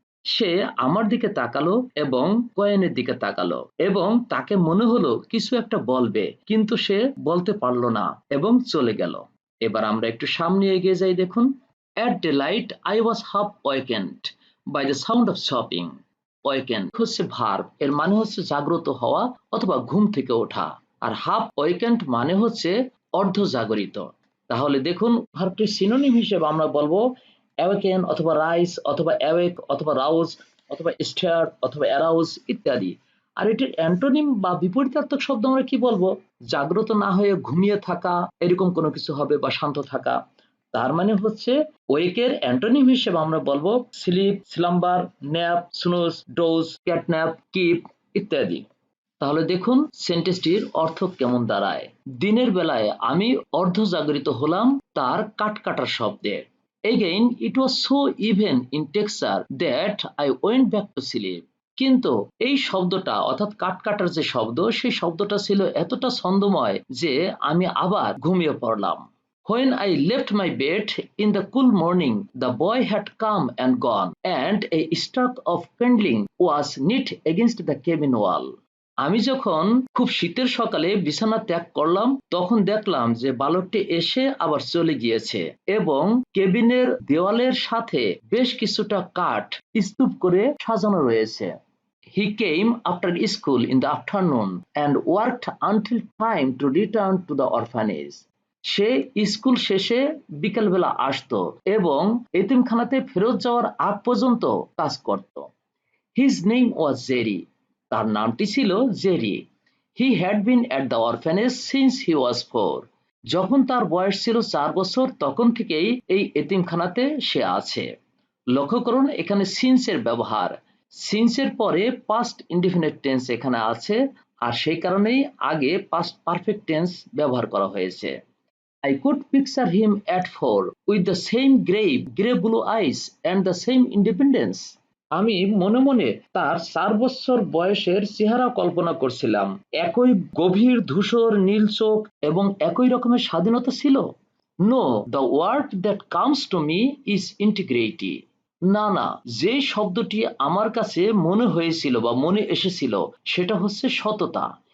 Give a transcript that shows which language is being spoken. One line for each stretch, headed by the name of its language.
Bangla: সে আমার দিকে তাকালো এবং কয়েনের দিকে তাকালো এবং তাকে মনে হলো কিছু একটা বলবে, কিন্তু সে বলতে পারলো না এবং চলে গেল। এবার আমরা একটু সামনে এগিয়ে যাই দেখুন।
English: At daylight I was half awakened by the sound of chopping.
Bangla: Awaken হচ্ছে ভার্ব, এর মানে হচ্ছে জাগ্রত হওয়া অথবা ঘুম থেকে ওঠা, আর হাফ ওয়েকেন্ড মানে হচ্ছে অর্ধ জাগরিত। তাহলে দেখুন ভার্বটির সিনোনিম হিসেবে আমরা বলবো অ্যাওয়েকেন অথবা রাইজ অথবা অ্যাওয়েক অথবা রাউজ অথবা স্টার অথবা অ্যারাউজ ইত্যাদি। আর এটির অ্যান্টোনিম বা বিপরীতার্থক শব্দ আমরা কি বলবো? জাগ্রত না হয়ে ঘুমিয়ে থাকা, এরকম কোনো কিছু হবে, বা শান্ত থাকা। তার মানে হচ্ছে ওয়েকের অ্যান্টোনিম হিসেবে আমরা বলবো slip, slumber, nap, snooze, dose, catnap, keep ইত্যাদি। তাহলে দেখুন সেন্টেন্সটির অর্থ কেমন দাঁড়ায়। দিনের বেলায় আমি অর্ধজাগরিত হলাম তার কাটার শব্দে।
English: Again it was so even in texture that I went back to sleep.
Bangla: কিন্তু এই শব্দটা অর্থাৎ কাটার যে শব্দ, সেই শব্দটা ছিল এতটা ছন্দময় যে আমি আবার ঘুমিয়ে পড়লাম।
English: When I left my bed in the cool morning, the boy had come and gone, and a stack of kindling was knit against the cabin wall.
Bangla: আমি যখন খুব শীতের সকালে বিছানা ত্যাগ করলাম তখন দেখলাম যে বালকটি এসে আবার চলে গিয়েছে এবং কেবিনের দেওয়ালের সাথে বেশ কিছুটা কাঠ স্তূপ করে সাজানো রয়েছে।
English: He came after school in the afternoon and worked until time to return to the orphanage.
Bangla: Say school শেষে বিকেলবেলা আসতো এবং এতিমখানাতে ফেরত যাওয়ার আগ পর্যন্ত কাজ করত।
English: His name was Jerry.
Bangla: তার নামটি ছিল Jerry.
English: He had been at the orphanage since he was 4.
Bangla: যখন তার বয়স ছিল 4 বছর তখন থেকেই এই এতিমখানাতে সে আছে। লক্ষ্য করুন এখানে since এর ব্যবহার। since এর পরে past indefinite tense এখানে আছে, আর সেই কারণেই আগে past perfect tense ব্যবহার করা হয়েছে।
English: I could picture him at 4 with the same grey blue eyes and the same independence.
Bangla: আমি মনে মনে তার 4 বছর বয়সের চেহারা কল্পনা করছিলাম। একই গভীর ধূসর নীল চোখ এবং একই রকমের স্বাধীনতা ছিল।
English: No, the word that comes to me is integrity.
Bangla: না না, যে শব্দটি আমার কাছে মনে হয়েছিল বা মনে এসেছিল সেটা হচ্ছে সততা।